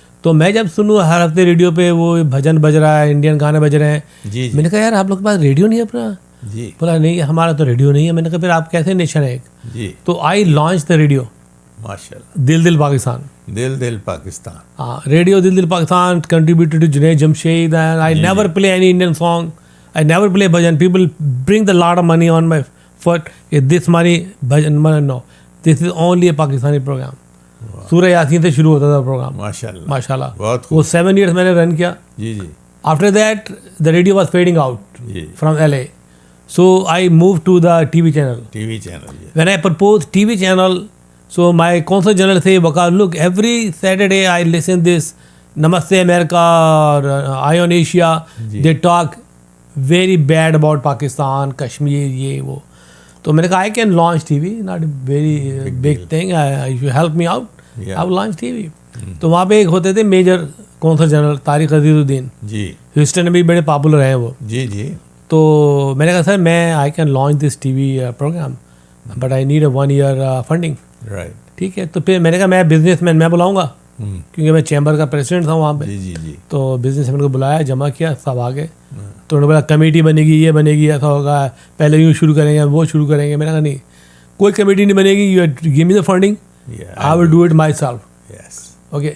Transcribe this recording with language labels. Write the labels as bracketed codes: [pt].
[ur] تو میں جب سنوں ہر ہفتے ریڈیو پہ وہ بھجن بج رہا ہے, انڈین گانے بج رہے ہیں, میں نے کہا یار آپ لوگ کے پاس ریڈیو نہیں ہے اپنا؟ جی. بولا نہیں ہمارا تو ریڈیو نہیں ہے. میں نے کہا پھر آپ کیسے نیشن ہے ایک؟ جی. [en] تو I launch the radio, [ar] ماشاء اللہ, [ur] دل پاکستان. دل پاکستان. [en] ہاں, radio Dil Pakistan contributed to Junaid Jamshed. And I never play any Indian song, I never play bhajan. People bring the lot of money on my foot, this money bhajan, no, this is only a Pakistani program. [ur] سورہ یاسین سے شروع ہوتا تھا programme. ماشاء اللہ. وہ 7 years میں نے رن کیا. جی جی. [en] After that the radio was fading out from LA. So I move to the TV channel. When I propose TV channel, so my consul general say, Waqar, look, every Saturday I listen this Namaste America or Eye on Asia. They talk very bad about Pakistan, Kashmir, [ur] یہ وہ. تو میں نے کہا [en] I can launch TV, not a very big thing. If you help me out, I will launch TV. [ur] تو وہاں پہ ایک ہوتے تھے میجر کونسل جنرل طارق عزیز الدین. جی. ہیوسٹن میں بھی بڑے پاپولر ہیں وہ. جی جی. تو میں نے کہا سر میں [en] I can launch this TV program, but I need a 1 year funding. Right. [ur] ٹھیک ہے. تو پھر میں نے کہا میں بزنس مین میں بلاؤں گا, کیونکہ میں چیمبر کا پریزیڈنٹ تھا وہاں پہ. جی جی. تو بزنس مین کو بلایا, جمع کیا, سب آ گئے. تو انہوں نے بولا کمیٹی بنے گی, یہ بنے گی, ایسا ہوگا, پہلے یوں شروع کریں گے, وہ شروع کریں گے. میں نے کہا نہیں, کوئی کمیٹی نہیں بنے گی, [en] You give me the funding, I will do it myself. Okay.